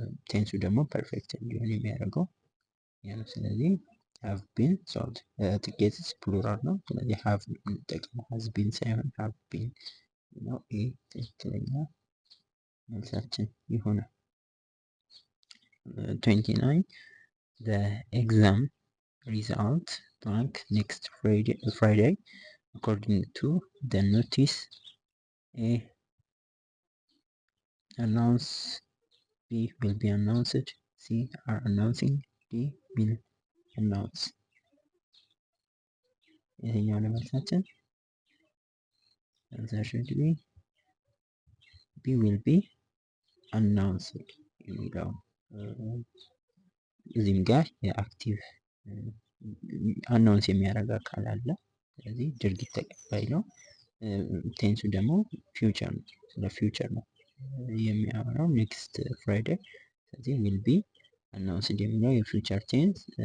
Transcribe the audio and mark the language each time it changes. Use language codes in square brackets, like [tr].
[am] ቴንሱ ደግሞ ፐርፌክት እንዲሆን የሚያደርገው ያ ነው። ስለዚህ [en] have been sold [am] ቲኬትስ ፕሉራል ነው። ስለዚህ have እንጠቀመው has been ሳይሆን have been ነው። ይህ ትክክለኛ መልሳችን ይሆናል። 29 [en] the exam result blank next Friday according to the notice. A announce, B will be announced, C are announcing, D will announce. [am] የትኛው ነው መልሳችን? [en] Answer should be B will be announced [am] የሚለው እዚህም ጋር የአክቲቭ አናውንስ የሚያደርግ አካል አለ። ስለዚህ ድርጊት ተቀባይ ነው። ቴንሱ ደግሞ ፊውቸር ነው፣ ስለ ፊውቸር ነው የሚያወራው ኔክስት ፍራይዴይ። ስለዚህ ዊል ቢ አናውንስድ የሚለው የፊውቸር ቴንስ